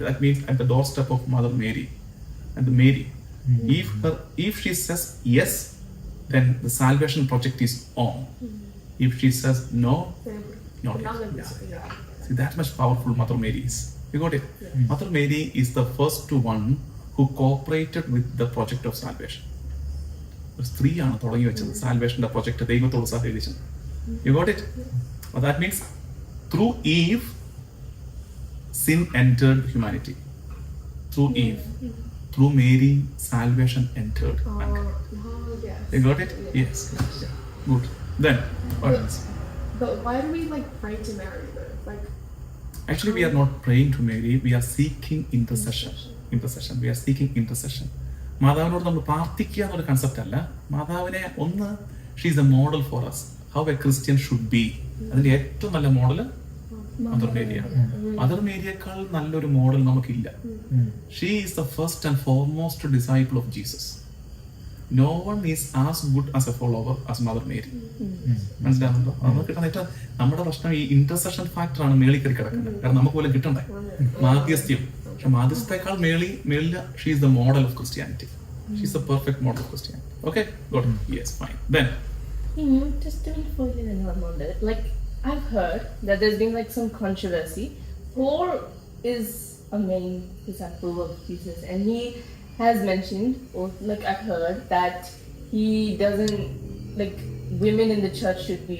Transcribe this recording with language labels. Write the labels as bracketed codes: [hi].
[en] That means at the doorstep of Mother Mary. And the Mary. If she says yes, then the salvation project is on. If she says no, not yet. Yeah. See, that much powerful Mother Mary is. You got it? Mother Mary is the first one who cooperated with the project of salvation. [ml] ഒരു സ്ത്രീയാണ് തുടങ്ങി വെച്ചത് സാൽവേഷന്റെ project ദൈവത്തോട് സഹകരിച്ചത്. [en] You got it? Well, that means through Eve, sin entered humanity. Through Eve, through Mary, salvation entered mankind. Yes. You got it? Yes. Yeah. Good. Then, what else? But why do we like pray to Mary though? Like, Actually, we are not praying to Mary. We are seeking intercession. We are seeking intercession. [ml] മാതാവിനോട് നമ്മൾ പ്രാർത്ഥിക്കുക എന്നൊരു concept അല്ല. മാതാവിനെ ഒന്ന്, [en] She is a model for us how a Christian should be. [ml] അതിന്റെ ഏറ്റവും നല്ല മോഡൽ മദർ മേരിയാണ്. മദർ മേരിയേക്കാൾ നല്ലൊരു മോഡൽ നമുക്കില്ല. [en] She is the first and foremost disciple of Jesus. No one is as good as a follower as Mother Mary. [ml] മനസ്സിലാവുന്നുണ്ടോ? നമുക്ക് കിട്ടുന്ന ഏറ്റവും നമ്മുടെ പ്രശ്നം ഈ ഇന്റർസെഷൻ ഫാക്ടർ ആണ് മേളിൽ കയറി കിടക്കുന്നത്. കാരണം നമുക്ക് പോലും കിട്ടണ്ടേ മാധ്യസ്ഥ്യം. പക്ഷെ മാധ്യസ്ഥത്തെക്കാൾ മേളിൽ [en] She is the model of Christianity. She is the perfect model of Christianity. Okay, got. Yes, fine. Then In New Testament, like I've heard that there's been like some controversy. Paul is a main disciple of Jesus, and he has mentioned, or like I've heard, that he doesn't like women in the church should be.